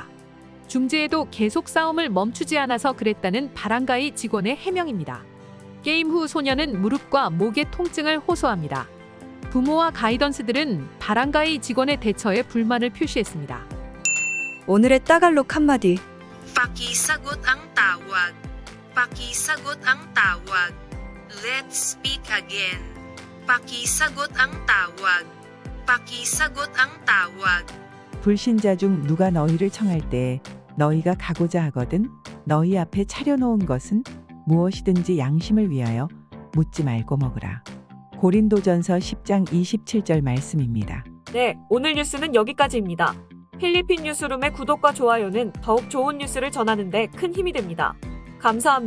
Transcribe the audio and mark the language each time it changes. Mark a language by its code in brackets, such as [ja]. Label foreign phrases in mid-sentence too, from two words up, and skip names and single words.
[ko] 중재에도 계속 싸움을 멈추지 않아서 그랬다는 바란가이 직원의 해명입니다. 게임 후 소년은 무릎과 목의 통증을 호소합니다. 부모와 가이던스들은 바란가이 직원의 대처에 불만을 표시했습니다. 오늘의 따갈록 한마디. [tl] Pakisagot ang tawag. Pakisagot ang tawag. [en] Let's speak again. [tl] Pakisagot ang tawag. Pakisagot ang tawag. [ko] 불신자 중 누가 너희를 청할 때 너희가 가고자 하거든 너희 앞에 차려놓은 것은 무엇이든지 양심을 위하여 묻지 말고 먹으라. 고린도전서 10장 27절 말씀입니다. 네, 오늘 뉴스는 여기까지입니다. 필리핀 뉴스룸의 구독과 좋아요는 더욱 좋은 뉴스를 전하는 데 큰 힘이 됩니다.